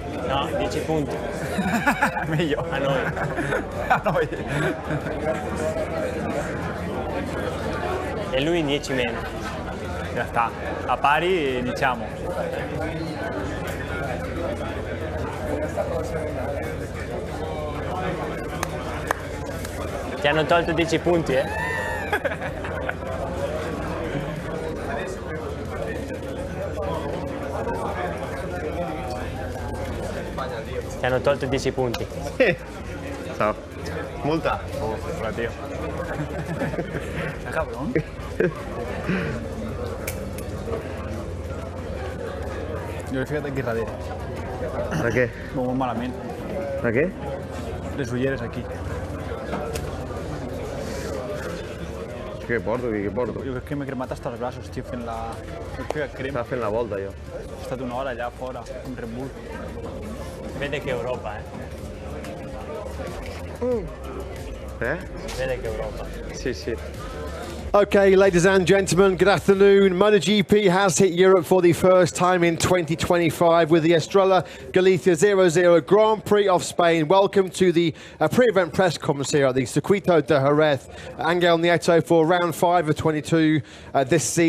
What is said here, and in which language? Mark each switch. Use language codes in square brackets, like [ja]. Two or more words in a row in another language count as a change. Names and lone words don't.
[it] No, 10 punti. Meglio. A noi. A noi. E lui 10 meno. Ya sta. A pari, diciamo. Ti hanno tolto 10 punti, eh? Ti hanno tolto 10 punti. Ciao. Multa. [es] Oh, tío. Cabrón. Yo fíjate que radera. ¿Para qué? Vamos malamente. ¿Para qué? [ca] Les ulleres aquí. Què porto? Què porto? Jo crec que m'he cremat hasta els braços, estic fent la... Estava fent la volta, jo. He estat una hora allà fora, amb Red Bull. [it] Vede che Europa, eh? Vede che Europa. Sì, sì. [en] Okay, ladies and gentlemen, good afternoon. MotoGP has hit Europe for the first time in 2025 with the Estrella Galicia 00 Grand Prix of Spain. Welcome to the pre-event press conference here at the Circuito de Jerez. Angel Nieto for round 5 of 22 this season.